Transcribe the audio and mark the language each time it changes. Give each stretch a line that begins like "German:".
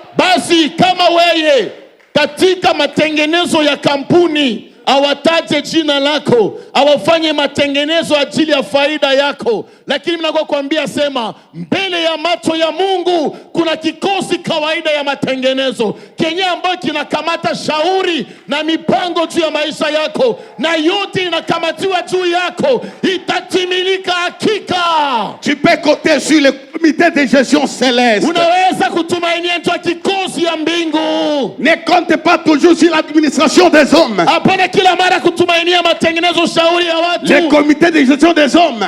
Swahili: Basi kama weye katika matengenezo ya kampuni awataje jina lako, awafanye matengenezo ajili ya faida yako, lakini mnakuwa kuambia sema mbele ya macho ya Mungu kuna kikosi kawaida ya matengenezo kenye ambayo kinakamata shauri na mipango juu ya maisha yako, na yote inakamatiwa juu yako, itatimilika hakika.
French: Tu peux compter sur le comité de gestion céleste.
Swahili: Unaweza kutumainia juu ya kikosi ya mbingu.
French: Ne compte pas toujours sur l'administration des hommes.
Swahili: Hapana kila mara kutumainia matengenezo shauri ya watu.
French: Le comité de gestion des hommes,